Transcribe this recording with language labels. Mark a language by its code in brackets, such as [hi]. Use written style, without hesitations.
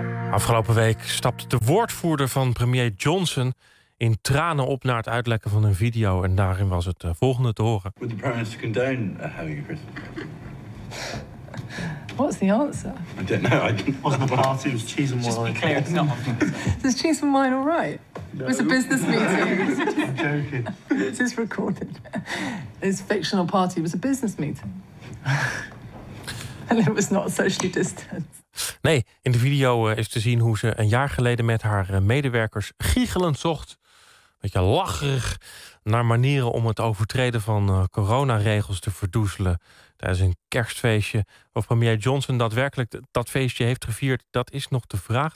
[nl] Afgelopen week stapte de woordvoerder van premier Johnson in tranen op naar het uitlekken van een video, en daarin was het volgende te horen. [en] Would the Prime Minister condone having a prison? What's the answer? I don't know. I didn't want the party. It was cheese and wine. Just be clear. It's not. Is cheese and wine all right? No. It was a business meeting. I'm joking. This is recorded. This fictional party was a business meeting. And it was not socially distanced. [nl] Nee, in de video is te zien hoe ze een jaar geleden met haar medewerkers giechelend zocht beetje lacherig naar manieren om het overtreden van coronaregels te verdoezelen. Tijdens een kerstfeestje of premier Johnson daadwerkelijk dat feestje heeft gevierd, dat is nog de vraag.